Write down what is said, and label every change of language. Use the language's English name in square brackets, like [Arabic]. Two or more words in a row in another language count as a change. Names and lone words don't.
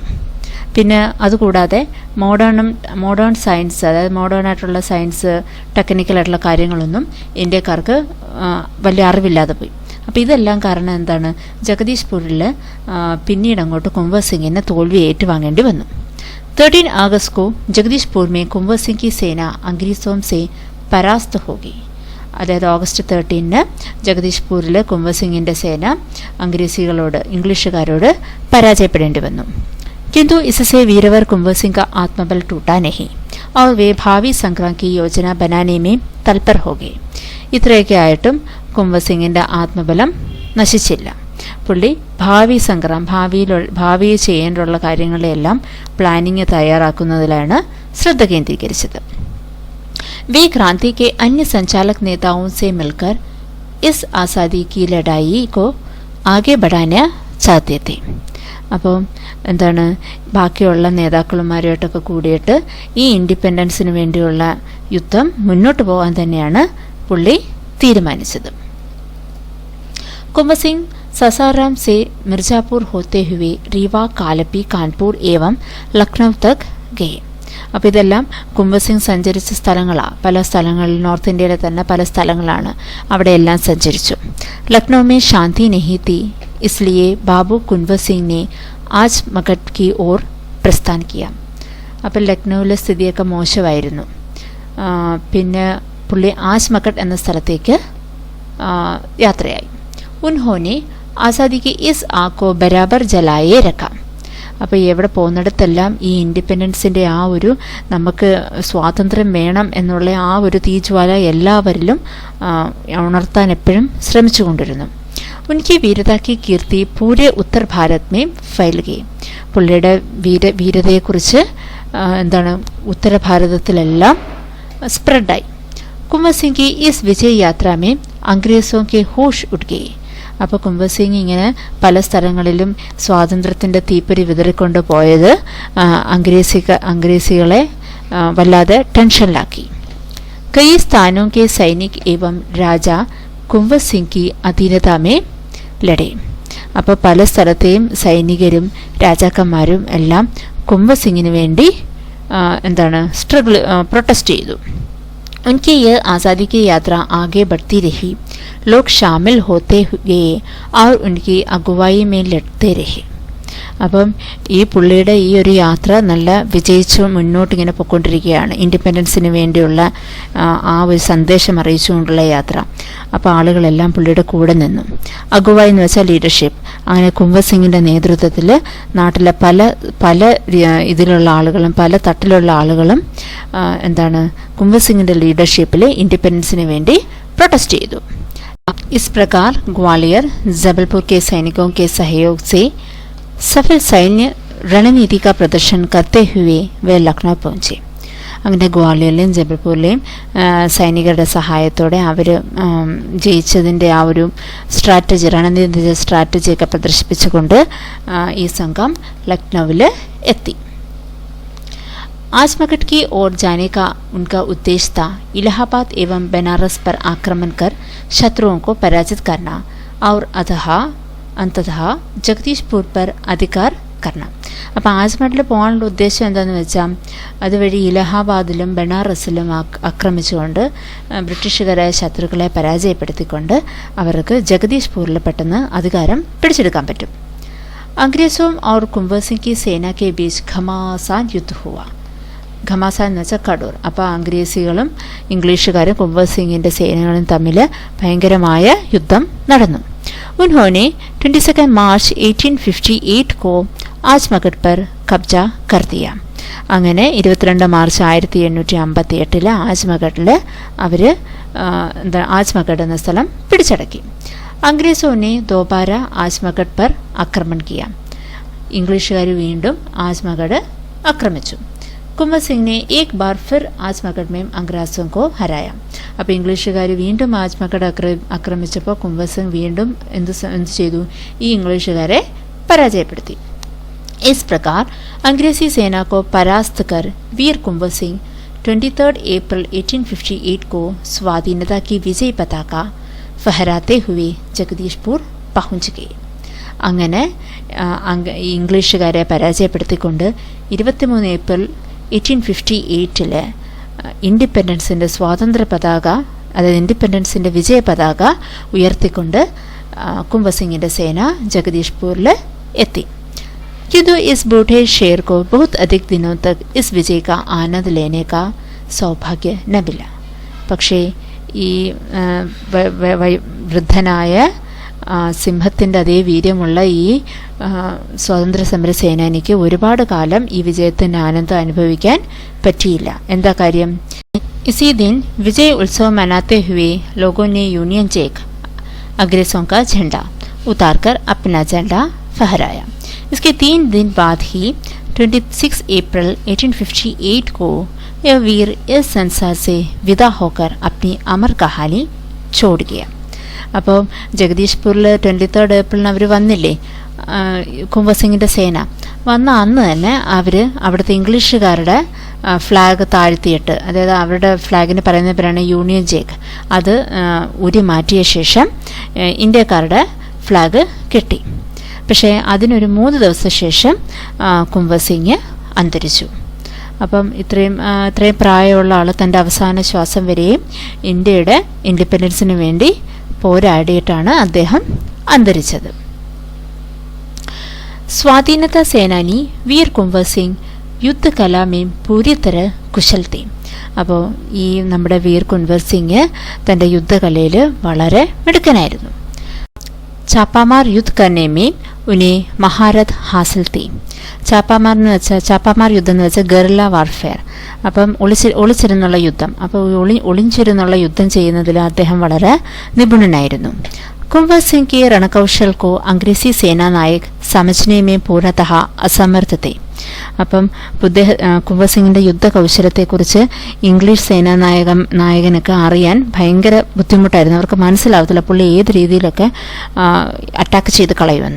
[Malayalam] പിന്നെ അതുകൂടാതെ [English] modern science, [Malayalam] അതായത് മോഡേൺ ആയിട്ടുള്ള സയൻസ്, ടെക്നിക്കലായിട്ടുള്ള കാര്യങ്ങളൊന്നും ഇന്ത്യക്കാർക്ക് വലിയ അറിവില്ലാതെ പോയി. അപ്പോൾ ഇതെല്ലാം കാരണം എന്താണ്? ജഗദീഷ്പൂരിൽ പിന്നീട് അങ്ങോട്ട് കുംവർ സിംഗിന് തോൽവി ഏറ്റുവാങ്ങേണ്ടി വന്നു. [Hindi] 13 अगस्त को जगदीशपुर में कुंवर सिंह की सेना अंग्रेजों से परास्त होगी. [Malayalam] അതായത് ഓഗസ്റ്റ് 13 ജഗദീഷ്പൂരിൽ കുംവർ സിംഗിൻ്റെ സേന ഇംഗ്ലീഷുകാരോട് പരാജയപ്പെടേണ്ടി വന്നു. [Hindi] किंतु इससे वीरवर कुंवर सिंह का आत्मबल टूटा नहीं और वे भावी संग्राम की योजना बनाने में तत्पर हो गए. [Malayalam] ഇത്രയൊക്കെ ആയിട്ടും കുംവർ സിംഗിൻ്റെ ആത്മബലം നശിച്ചില്ല. പുള്ളി ഭാവിയിൽ ചെയ്യേണ്ടുള്ള കാര്യങ്ങളെല്ലാം പ്ലാനിങ് തയ്യാറാക്കുന്നതിലാണ് ശ്രദ്ധ കേന്ദ്രീകരിച്ചത്. [Hindi] वे क्रांति के अन्य संचालक नेताओं से मिलकर इस आज़ादी की लड़ाई को आगे बढ़ाना चाहते थे. [Malayalam] അപ്പോൾ എന്താണ്, ബാക്കിയുള്ള നേതാക്കളുമാരുമായിട്ടൊക്കെ കൂടിയിട്ട് ഈ ഇൻഡിപെൻഡൻസിന് വേണ്ടിയുള്ള യുദ്ധം മുന്നോട്ട് പോകാൻ തന്നെയാണ് പുള്ളി തീരുമാനിച്ചത്. [Hindi] कुंवर सिंह सासाराम से मिर्जापुर होते हुए रीवा, कालपी, कानपुर एवं लखनऊ तक गए. [Malayalam] അപ്പോൾ ഇതെല്ലാം കുംവർ സിംഗ് സഞ്ചരിച്ച സ്ഥലങ്ങളാണ്. പല സ്ഥലങ്ങളിൽ, നോർത്ത് ഇന്ത്യയിലെ തന്നെ പല സ്ഥലങ്ങളാണ്. അവിടെയെല്ലാം സഞ്ചരിച്ചു. [Hindi] ലക്നൗ में शांति नहीं थी, इसलिए बाबू कुंवर सिंह ने आज मगध की ओर प्रस्थान किया. [Malayalam] അപ്പോൾ ലക്നൗവിലെ സ്ഥിതിയൊക്കെ മോശമായിരുന്നു. പിന്നെ പുള്ളി ആജ് മഗഡ് എന്ന സ്ഥലത്തേക്ക് യാത്രയായി. [Hindi] उन्होंने आज़ादी की इस आग को बराबर जलाए रखा. [Malayalam] അപ്പോൾ എവിടെ പോകുന്നിടത്തെല്ലാം ഈ ഇൻഡിപെൻഡൻസിൻ്റെ ആ ഒരു, നമുക്ക് സ്വാതന്ത്ര്യം വേണം എന്നുള്ള ആ ഒരു തീജ്വാല എല്ലാവരിലും ഉണർത്താൻ എപ്പോഴും ശ്രമിച്ചുകൊണ്ടിരുന്നു. [Hindi] ഉनकी वीरता की कीर्ति पूरे उत्तर भारत में फैल गई. [Malayalam] പുള്ളിയുടെ വീരതയെക്കുറിച്ച് എന്താണ്, ഉത്തരഭാരതത്തിലെല്ലാം സ്പ്രെഡായി. [Hindi] കുംവർ സിംഗ് की इस विजय यात्रा में अंग्रेजों के होश उठ गए. [Malayalam] അപ്പോൾ കുംവർ സിംഗ് ഇങ്ങനെ പല സ്ഥലങ്ങളിലും സ്വാതന്ത്ര്യത്തിൻ്റെ തീപ്പൊരി വിതറിക്കൊണ്ട് പോയത് അംഗ്രേസികളെ വല്ലാതെ ടെൻഷനിലാക്കി. [Hindi] കई स्थानों के सैनिक एवं राजा കുംവർ സിംഗ് की अधीनता में लड़े. [Malayalam] അപ്പോൾ പല സ്ഥലത്തെയും സൈനികരും രാജാക്കന്മാരും എല്ലാം കുംവർ സിംഗിന് വേണ്ടി പ്രൊട്ടസ്റ്റ് ചെയ്തു. [Hindi] उनकी यह आज़ादी की यात्रा आगे बढ़ती रही. लोग शामिल होते गए और उनकी अगुवाई में लड़ते रहे. [Malayalam] അപ്പം ഈ പുള്ളിയുടെ ഈ ഒരു യാത്ര നല്ല വിജയിച്ചു മുന്നോട്ടിങ്ങനെ പോയിക്കൊണ്ടിരിക്കുകയാണ്. ഇൻഡിപെൻഡൻസിന് വേണ്ടിയുള്ള ആ ഒരു സന്ദേശം അറിയിച്ചുകൊണ്ടുള്ള യാത്ര. അപ്പോൾ ആളുകളെല്ലാം പുള്ളിയുടെ കൂടെ നിന്നു. അഗുവായി എന്ന് വെച്ചാൽ ലീഡർഷിപ്പ്. അങ്ങനെ കുംവർ സിംഗിൻ്റെ നേതൃത്വത്തിൽ നാട്ടിലെ പല ഇതിലുള്ള ആളുകളും പല തട്ടിലുള്ള ആളുകളും കുംവർ സിംഗിൻ്റെ ലീഡർഷിപ്പിൽ ഇൻഡിപെൻഡൻസിന് വേണ്ടി പ്രൊട്ടസ്റ്റ് ചെയ്തു. [Hindi] इस प्रकार ग्वालियर जबलपुर के सैनिकों के सहयोग से सफल सैन्य रणनीति का प्रदर्शन करते हुए वे लखनऊ पहुंचे. [Malayalam] അങ്ങനെ ഗ്വാളിയറിലെയും ജബൽപൂരിലെയും സൈനികരുടെ സഹായത്തോടെ അവർ ജയിച്ചതിൻ്റെ ആ ഒരു രണനീതി സ്ട്രാറ്റജിയൊക്കെ പ്രദർശിപ്പിച്ചുകൊണ്ട് ഈ സംഘം ലക്നൌവിൽ എത്തി. [Hindi] आज मगध की ओर जाने का उनका उद्देश्य था इलाहाबाद एवं बनारस पर आक्रमण कर शत्रुओं को पराजित करना और अंततः जगदीशपुर पर अधिकार करना. [Malayalam] അപ്പോൾ ആജ്മഡിൽ പോകാനുള്ള ഉദ്ദേശം എന്താണെന്ന് വെച്ചാൽ അതുവഴി ഇലഹാബാദിലും ബനാറസിലും ആക്രമിച്ചുകൊണ്ട് ബ്രിട്ടീഷുകാരായ ശത്രുക്കളെ പരാജയപ്പെടുത്തിക്കൊണ്ട് അവർക്ക് ജഗദീഷ്പൂരിൽ പെട്ടെന്ന് അധികാരം പിടിച്ചെടുക്കാൻ പറ്റും. [Hindi] अंग्रेजों और कुंवर सिंह की सेना के बीच घमासान युद्ध हुआ. [Malayalam] ഘമാസാൻ എന്ന് വെച്ചാൽ കടൂർ. അപ്പോൾ അംഗ്രേസികളും ഇംഗ്ലീഷുകാരും കുംവർ സിംഗിൻ്റെ സേനകളും തമ്മിൽ ഭയങ്കരമായ യുദ്ധം നടന്നു. [Hindi] उन्होंने 22 मार्च 1858 को आज मगध पर कब्जा कर दिया. [Malayalam] അങ്ങനെ 22 മാർച്ച് 1858 ആജ് മഗഡിൽ അവർ ആജ് മഗഡ് എന്ന സ്ഥലം പിടിച്ചടക്കി. [Hindi] अंग्रेजों ने दोबारा आज मगध पर आक्रमण किया. [Malayalam] ഇംഗ്ലീഷുകാർ വീണ്ടും ആസ്മഗഡ് ആക്രമിച്ചു. [Hindi] കുംവർ സിംഗ് ने एक बार फिर आजमगढ़ में अंग्रेजों को हराया. [Malayalam] അപ്പോൾ ഇംഗ്ലീഷുകാർ വീണ്ടും ആസ്മഗഡ് ആക്രമിച്ചപ്പോൾ കുംവർ സിംഗ് വീണ്ടും എന്ത് ചെയ്തു? ഈ ഇംഗ്ലീഷുകാരെ പരാജയപ്പെടുത്തി. [Hindi] इस प्रकार अंग्रेजी सेना को परास्त कर वीर कुंवर सिंह 23 अप्रैल 1858 को स्वाधीनता की विजय पताका फहराते हुए जगदीशपुर पहुंच गए. [Malayalam] അങ്ങനെ ഇംഗ്ലീഷുകാരെ പരാജയപ്പെടുത്തിക്കൊണ്ട് 23 ഏപ്രിൽ 1858 ഇൻഡിപെൻഡൻസിൻ്റെ സ്വാതന്ത്ര്യ പതാക, അതായത് ഇൻഡിപെൻഡൻസിൻ്റെ വിജയ പതാക ഉയർത്തിക്കൊണ്ട് കുംവർ സിംഗിൻ്റെ സേന ജഗദീഷ്പൂരിൽ എത്തി. [Hindi] किंतु इस बूढ़े शेर को बहुत अधिक दिनों तक इस विजय का आनंद लेने का सौभाग्य न मिला. [Malayalam] പക്ഷേ ഈ വൃദ്ധനായ സിംഹത്തിൻ്റെ അതേ വീര്യമുള്ള ഈ സ്വാതന്ത്ര്യ സമര സേനാനിക്ക് ഒരുപാട് കാലം ഈ വിജയത്തിൻ്റെ ആനന്ദം അനുഭവിക്കാൻ പറ്റിയില്ല. എന്താ കാര്യം? [Hindi] इसी दिन विजय उत्सव मनाते हुए लोगों ने यूनियन जैक अंग्रेजों का झंडा उतारकर अपना झंडा फहराया. इसके 3 दिन बाद ही 26 अप्रैल 1858 को यह वीर इस संसार से विदा होकर अपनी अमर कहानी छोड़ गया. [Malayalam] അപ്പോൾ ജഗദീഷ്പൂരിൽ 23 ഏപ്രിലിന് അവർ വന്നില്ലേ, കുംവർ സിംഗിൻ്റെ സേന വന്ന അന്ന് തന്നെ അവർ അവിടുത്തെ ഇംഗ്ലീഷുകാരുടെ ഫ്ലാഗ് താഴ്ത്തിയിട്ട്, അതായത് അവരുടെ ഫ്ലാഗിന് പറയുന്ന പേരാണ് യൂണിയൻ ജേക്ക്, അത് ഉരി മാറ്റിയ ശേഷം ഇന്ത്യക്കാരുടെ ഫ്ലാഗ് കെട്ടി. പക്ഷേ അതിനൊരു 3 ദിവസ ശേഷം കുംവർ സിംഗ് അന്തരിച്ചു. അപ്പം ഇത്രയും പ്രായമുള്ള ആൾ തൻ്റെ അവസാന ശ്വാസം വരെയും ഇന്ത്യയുടെ ഇൻഡിപെൻഡൻസിന് വേണ്ടി പോരാടിയിട്ടാണ് അദ്ദേഹം അന്തരിച്ചത്. [Hindi] स्वाधीनता सेनानी वीर कुंवर सिंह യുദ്ധകലാ में पूरी तरह कुशल थे. [Malayalam] അപ്പോൾ ഈ നമ്മുടെ വീർ കുൻവർ സിംഗ് തൻ്റെ യുദ്ധകലയിൽ വളരെ മിടുക്കനായിരുന്നു. [Hindi] छापामार युद्ध करने में उन्हें महारत हासिल थी. [Malayalam] ചാപ്പാമാർ യുദ്ധം എന്ന് വെച്ചാൽ [English] guerrilla warfare. [Malayalam] അപ്പം ഒളിച്ചിരുന്നുള്ള യുദ്ധം, അപ്പോൾ ഒളിഞ്ചിരുന്നുള്ള യുദ്ധം ചെയ്യുന്നതിൽ അദ്ദേഹം വളരെ നിപുണനായിരുന്നു. [Hindi] कुंवर सिंह के रणकौशल को अंग्रेजी सेना नायक समझने में पूर्णतः असमर्थ थे. [Malayalam] അപ്പം കുംവർ സിംഗിൻ്റെ യുദ്ധകൗശലത്തെക്കുറിച്ച് ഇംഗ്ലീഷ് സേനാ നായകനൊക്കെ അറിയാൻ ഭയങ്കര ബുദ്ധിമുട്ടായിരുന്നു. അവർക്ക് മനസ്സിലാവത്തില്ല പുള്ളി ഏത് രീതിയിലൊക്കെ അറ്റാക്ക് ചെയ്ത് കളയുമെന്ന്.